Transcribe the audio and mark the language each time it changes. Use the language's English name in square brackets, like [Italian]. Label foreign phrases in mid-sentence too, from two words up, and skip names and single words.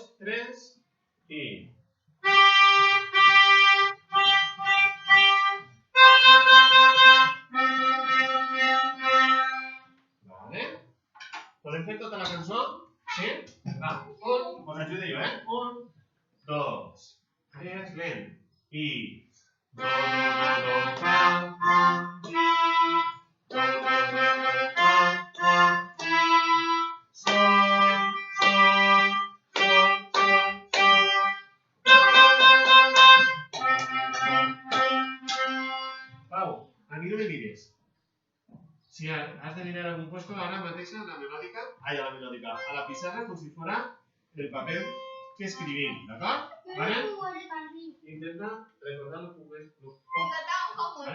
[Catalan] 3 i... Vale. Podem fer tota la cançó? Sí? Va. Us ajudo jo, 1, 2, 3, lent. I... Do, do, do, do, fa, mi. Do, do, do, do, fa, mi. Sol, sol, sol, sol, sol. [Spanish] Pau, a mi no me mires. [Catalan] Si has de mirar [Spanish] algún puesto ahora [Catalan] mateix a la melòdica, a la pissarra com si fora el paper que escrivim, d'acord? Vale? [Spanish] Intenta recordar lo que ¿vale?